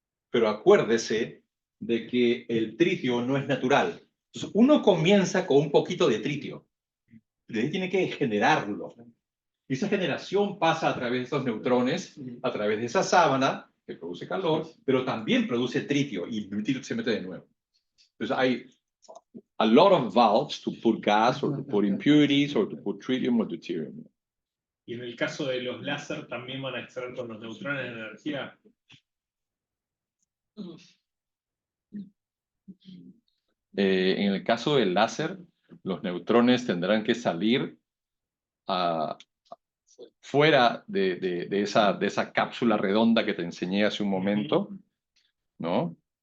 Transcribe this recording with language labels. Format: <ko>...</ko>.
<es>Pero acuérdese de que el tritio no es natural. Entonces, uno comienza con un poquito de tritio. De ahí tiene que generarlo. Y esa generación pasa a través de estos neutrones, a través de esa sábana, que produce calor, pero también produce tritio, y el tritio se mete de nuevo. Entonces hay</es> <en>a lot of valves to put gas, or to put impurities, or to put tritium or deuterium.</en> <es>Y en el caso de los láser, ¿también van a extraer con los neutrones de energía? En el caso del láser, los neutrones tendrán que salir fuera de esa cápsula redonda que te enseñé hace un momento, ¿no?</es>